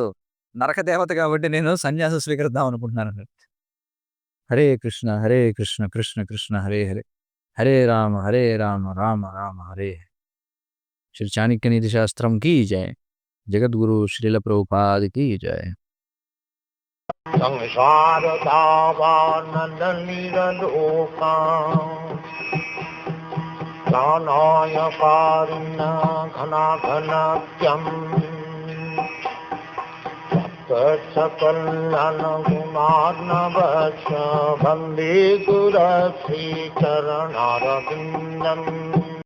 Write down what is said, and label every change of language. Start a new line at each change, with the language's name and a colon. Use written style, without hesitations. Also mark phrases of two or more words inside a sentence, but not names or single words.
Telugu: నరక దేవత కాబట్టి నేను సన్యాసం స్వీకరిద్దాం అనుకుంటున్నానన్నాడు.
Sanskrit: హరే కృష్ణ, హరే కృష్ణ, కృష్ణ కృష్ణ హరే హరే. హరే రామ, హరే రామ, రామ రామ హరే హరే.
Hindi: श्री चाणक्य नीति शास्त्रं की जय. जगद्गुरु श्रील प्रभुपाद की जय.
Sanskrit: संसार दावानल निरलोका प्राणाय कारुण्य घनाघनत्यं सकलनन गुणार्णवस्य वन्दे गुरश्रीचरणारविन्दम्